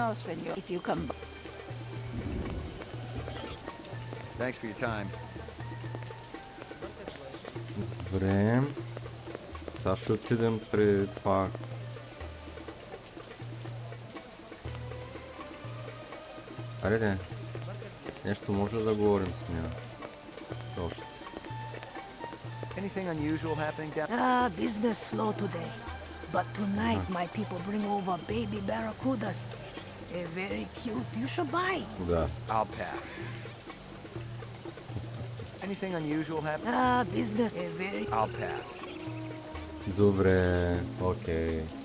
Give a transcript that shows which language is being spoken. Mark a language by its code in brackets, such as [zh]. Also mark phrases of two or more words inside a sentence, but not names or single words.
[en] No, senor. If you come... Thanks for your time. [bg] Добре. Сега ще отидем при това. Айде, нещо може да говорим с нея. Още. [en] Anything unusual happening down? Business slow today. But tonight my people bring over baby barracudas. They're very cute. You should buy. [bg] Да. [en] I'll pass. Anything unusual happening? Business. Very... I'll pass. [bg] Добре, окей.